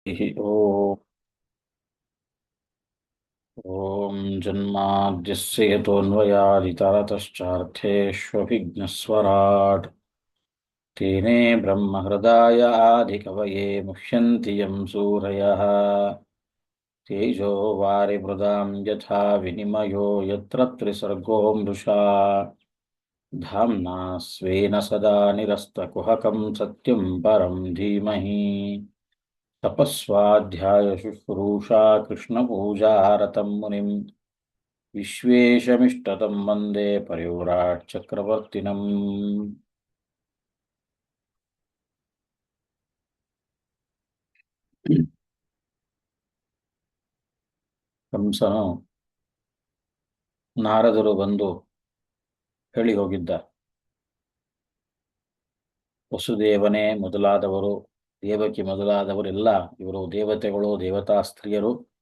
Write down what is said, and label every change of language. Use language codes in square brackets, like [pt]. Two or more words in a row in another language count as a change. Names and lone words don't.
[sa] ಓಂ ಓಂ ಜನ್ಮಾದ್ಯಸ್ಯ ಯತೋऽನ್ವಯಾದಿತರತಶ್ಚಾರ್ಥೇष्वभिघ्नस्वराट् तेने ब्रह्महृदाय आदिकवये मुह्यन्ति यं सूरयः तेजो वारिमृदां यथा विनिमयो यत्र त्रिसर्गो मृषा धाम्ना स्वेन सदा निरस्तकुहकं सत्यं परं धीमहि तपस्वाध्यायशुश्रूषा कृष्णपूजारतं मुनिं विश्वेशमिष्टतं वन्दे परिव्राट् चक्रवर्तिनम् [kn] ಕಂಸನು ನಾರದರು ಬಂದು ಹೇಳಿ ಹೋಗಿದ್ದ. ವಸುದೇವನೇ ಮೊದಲಾದವರು, ದೇವಕಿ ಮೊದಲಾದವರೆಲ್ಲ ಇವರು ದೇವತೆಗಳು, ದೇವತಾ ಸ್ತ್ರೀಯರು.